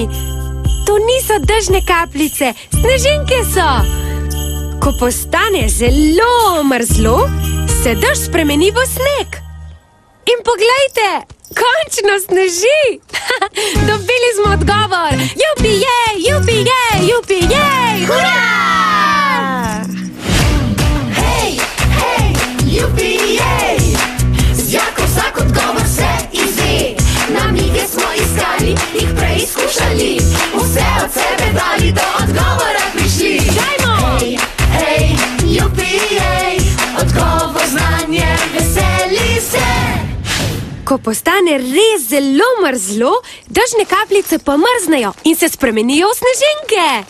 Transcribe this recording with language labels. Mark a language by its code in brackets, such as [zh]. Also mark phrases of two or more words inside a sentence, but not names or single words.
[sl] To niso dežne kapljice, snežinke so. Ko postane zelo mrzlo, se dež spremeni v sneg. In poglejte, končno sneži. Dobili smo odgovor. Jupi, jej, jupi, jej, jupi, jej. Hurra! Hej, hej, jupi, jej! Z Jako vsak odgovor se izve. Namige smo iskali, jih preizkušali. Vse od sebe dali, do odgovora prišli. Dajmo! Hej, hej, jupi, jej! Odgovor znanje, veseli se. Ko postane res zelo mrzlo, dežne kapljice pa mrznejo in se spremenijo v snežinke.